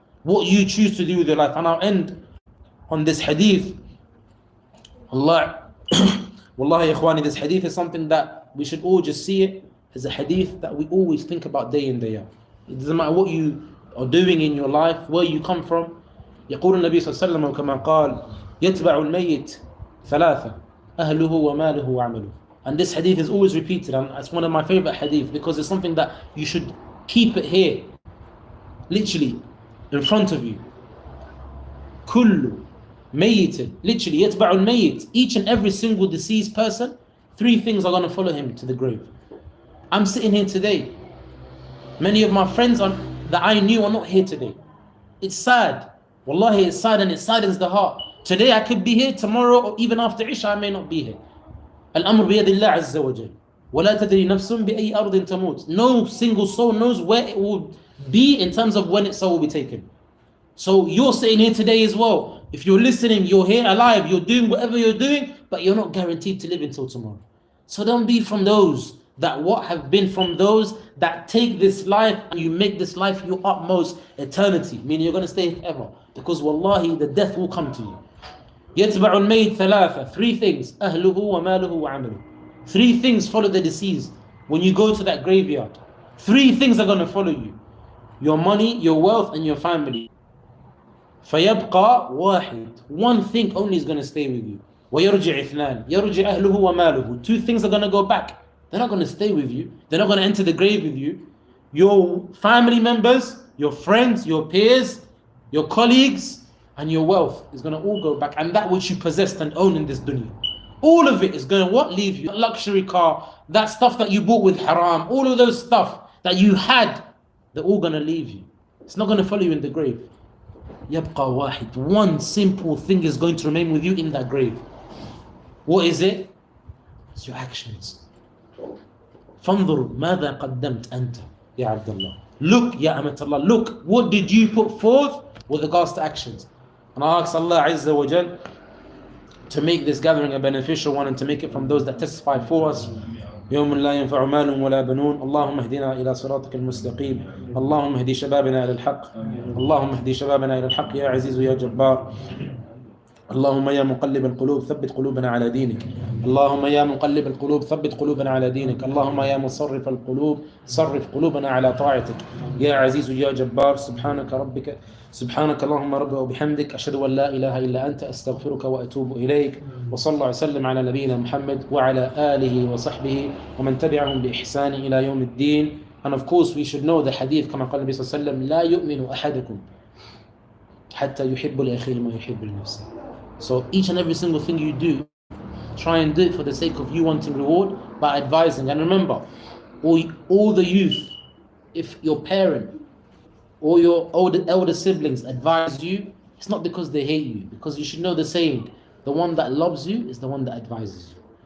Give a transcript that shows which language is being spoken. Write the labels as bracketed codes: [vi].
[en] What you choose to do with your life. And I'll end on this hadith. Allah, [ar] Wallahi ikhwani, [en] this hadith is something that we should all just see it as a hadith that we always think about day in, day out. It doesn't matter what you are doing in your life, where you come from. [ar] يقول النبي صلى الله عليه وسلم كما قال يتبع الميت ثلاثة أهله وماله وعمله. [en] And this hadith is always repeated, and it's one of my favorite hadith because it's something that you should keep it here, literally in front of you. [ar] كل ميت, literally يتبع الميت. [en] Each and every single deceased person, 3 things are going to follow him to the grave. I'm sitting here today. Many of my friends that I knew are not here today. It's sad. Wallahi, it's sad, and it saddens the heart. Today I could be here, tomorrow or even after Isha I may not be here. [ar] Al-amr biyadillah azza wa jal. وَلَا تَدْرِي نَفْسٌ بِأَيِّ أَرْضٍ تَمُوتُ. [en] No single soul knows where it will be in terms of when its soul will be taken. So you're sitting here today as well. If you're listening, you're here alive, you're doing whatever you're doing, but you're not guaranteed to live until tomorrow. So don't be from those that have been from those that take this life and you make this life your utmost eternity, meaning you're going to stay forever. Because wallahi, the death will come to you. [ar] يتبع الميت ثلاثة, [en] 3 things. [ar] أهله وماله وعمله. [en] 3 things follow the deceased. When you go to that graveyard, 3 things are going to follow you. Your money, your wealth, and your family. [ar] فيبقى واحد. [en] 1 thing only is going to stay with you. [ar] ويرجع اثنان. يرجع أهله وماله. [en] 2 things are going to go back. They're not going to stay with you. They're not going to enter the grave with you. Your family members, your friends, your peers, your colleagues, and your wealth is going to all go back. And that which you possessed and own in this dunya. All of it is going to what? Leave you. That luxury car, that stuff that you bought with haram, all of those stuff that you had, they're all going to leave you. It's not going to follow you in the grave. [ar] يبقى واحد. [en] One simple thing is going to remain with you in that grave. What is it? It's your actions. [ar] فانظر ماذا قدمت أنت يا عبد الله. [en] Look, [ar] Ya Amat Allah, [en] look, what did you put forth with regards to actions? And I ask Allah Azza wa Jal to make this gathering a beneficial one and to make it from those that testify for us. [ar] يوم لا ينفع مال ولا بنون. اللهم اهدنا إلى صراطك المستقيم. اللهم اهدي شبابنا إلى الحق. اللهم اهدي شبابنا إلى الحق يا عزيز يا جبار. اللهم يا مقلب القلوب ثبت قلوبنا على دينك. اللهم يا مقلب القلوب ثبت قلوبنا على دينك. اللهم يا مصرف القلوب صرف قلوبنا على طاعتك يا عزيز يا جبار. سبحانك اللهم رب وبحمدك أشهد أن لا إله إلا أنت أستغفرك وأتوب إليك. وصلى الله وسلم على نبينا محمد وعلى آله وصحبه ومن تبعهم بإحسان إلى يوم الدين. [en] And of course we should know the hadith [ar] كما قال النبي صلى الله عليه وسلم لا يؤمن أحدكم حتى يحب لأخيه ما يحب لنفسه. [en] So each and every single thing you do, try and do it for the sake of you wanting reward by advising. And remember, all the youth, if your parent or your elder siblings advise you, it's not because they hate you, because you should know the saying, the one that loves you is the one that advises you.